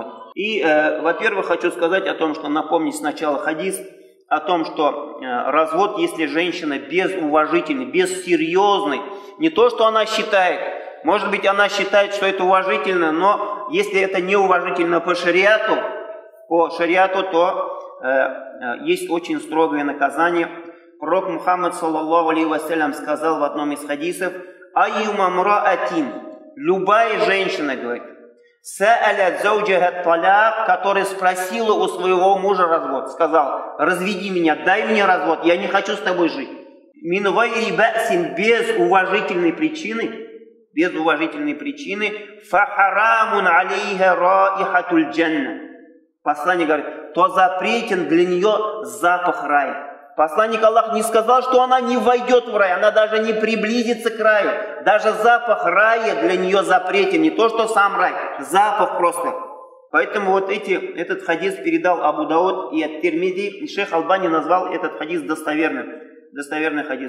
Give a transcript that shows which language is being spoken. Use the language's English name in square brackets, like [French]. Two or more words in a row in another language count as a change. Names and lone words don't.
[Russian] И, во-первых, хочу сказать о том, что напомнить сначала хадис, о том, что развод, если женщина безуважительный, бессерьезный, не то, что она считает, может быть, она считает, что это уважительно, но если это неуважительно по шариату, то есть очень строгое наказание. [Arabic] Пророк Мухаммад, صلى الله عليه وسلم, [Russian] сказал в одном из хадисов: [Arabic] «أيما امرأة», [Russian] любая женщина, говорит, [Arabic] «سألت زوجها طلاق», [Russian] которая спросила у своего мужа развод, сказал: «Разведи меня, дай мне развод, я не хочу с тобой жить». [Arabic] «من غير بأس», [Russian] без уважительной причины, [Arabic] «فحرام عليها رائحة الجنة». [Russian] Посланник говорит, то запретен для нее запах рая. Посланник Аллаха не сказал, что она не войдет в рай, она даже не приблизится к раю. Даже запах рая для нее запретен, не то что сам рай, запах просто. Поэтому вот этот хадис передал Абу Дауд и ат-Тирмизи, и шейх Албани назвал этот хадис достоверный хадис.